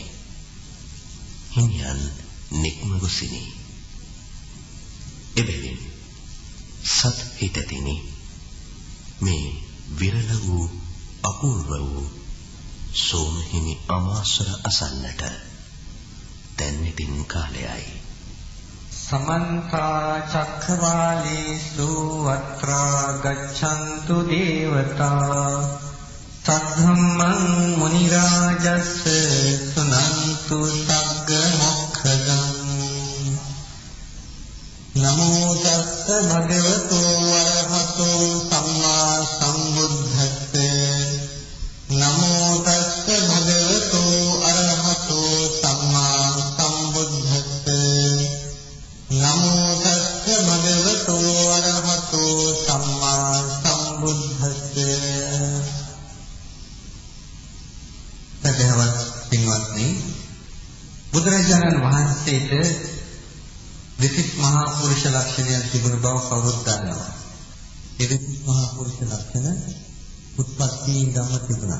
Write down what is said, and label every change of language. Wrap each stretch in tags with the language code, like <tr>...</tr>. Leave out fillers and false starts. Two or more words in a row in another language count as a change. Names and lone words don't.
<si>හිමියන් නික්ම ගොසිනි. එබැවින් සත් හිතතිනි මේ විරල වූ අපූර්ව වූ සෝමහිමි අමාසර අසන්නට දැන් ඉතින් කාලයයි.</si> <pi>समन्त चक्रवालेषु अत्र गच्छन्तु देवता सद्धम्मं मुनिराजस्य सुनन्तु सग्गमोक्षदम् नमो तस्स भगवतो अरहतो सम्मा सम्बुद्धस्से नमो तस्स भगवतो अरहतो सम्मा सम्बुद्धस्से नमो तस्स भगवतो अरहतो सम्मा सम्बुद्धस्से.</pi> <si>සදහවත් පින්වත්නි, බුදුරජාණන් වහන්සේට දෙතිස් මහා පුරුෂ ලක්ෂණයන් තිබුණ බව කවුරුත් දන්නවා. ඒ දෙතිස් මහා පුරුෂ ලක්ෂණ උත්පත්තියෙන් ගම තිබුණා.</si>